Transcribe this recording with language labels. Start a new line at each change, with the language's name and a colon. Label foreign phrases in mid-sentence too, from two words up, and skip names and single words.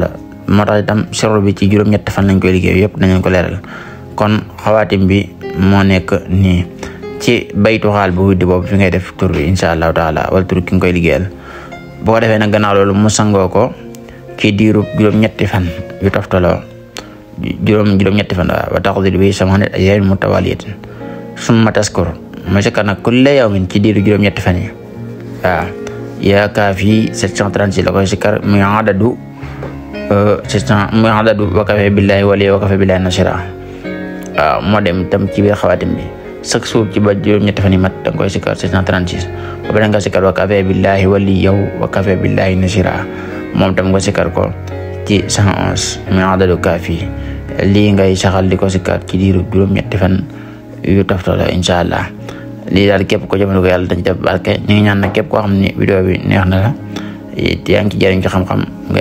Wolof: moo tax itam sirru bi ci juróom-ñetti fan lañ koy liggéey yëpp dañu ko leeral kon xawaatim bi moo nekk nii ci baytu xaal bu widdi boobu fi ngay def tur bi
Arabic: إن شاء الله تعالى
Wolof: wala tur ki nga koy liggéeyal boo ko defee nag gannaaw loolu mu sangoo ko ci diiru juróom-ñetti fan yu toftaloo juróom-ñetti fan wa taqdir bi
Arabic: ثمانية أيام متوالية ثم تذكر
Wolof: mooy sa nag
Arabic: كل يوم
Wolof: ci diiru juróom-ñetti fan yi waaw yaa kaafi 736 la koy sikar muy adadu
Arabic: وكفى بالله وليا وكفى بالله نصيرا
Wolof: waaw moo dem tam ci biir xawaatim bi
French: chaque jour
Wolof: ci ba juróom-ñetti fan yi mat danga koy sikar 736 ba pare nga sikar
Arabic: وكفى بالله وليا وكفى بالله نصيرا
Wolof: moom tam nga sikar ko ci 111 muy adadu kaafi lii ngay saxal di ko sikar ci diiru juróom-ñetti fan yu toftalo inshallah lii daal képp ko jëmale ko yàlla dañ def barke ñu ngi ñaan nag képp koo xam ne vidéo bi neex na la yaa ngi ci jëriñ ci xam-xam nga